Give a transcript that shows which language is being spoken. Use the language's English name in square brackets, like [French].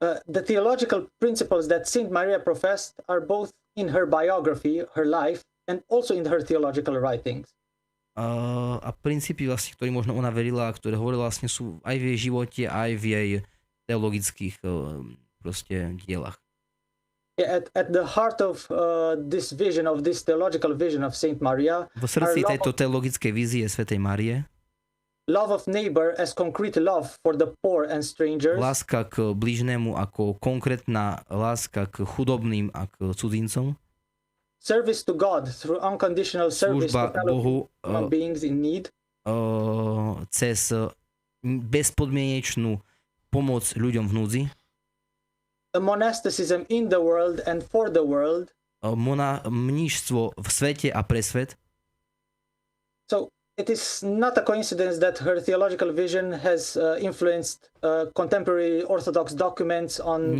[English] The theological principles that Saint Maria professed are both in her biography, her life, and also in her theological writings. [Slovak] A princípy, vlastne, ktoré možno ona verila a ktoré hovorila, vlastne sú aj v jej živote, aj v jej teologických proste dielach. [English] Yeah, at the heart of this vision, of this theological vision of Saint Maria, [Slovak] v srdci tejto teologickej vízie svätej Márie, [English] love of neighbor as concrete love for the poor and strangers, [Slovak] láska k blížnemu ako konkrétna láska k chudobným a k cudzincom, [English] service to God through unconditional service to fellow human beings in need, [Slovak] cez bezpodmienečnú pomoc ľuďom v núdzi, [English] a monasticism in the world and for the world, [Slovak] mníšstvo v svete a pre svet. [English] So it is not a coincidence that her theological vision has influenced contemporary Orthodox documents on...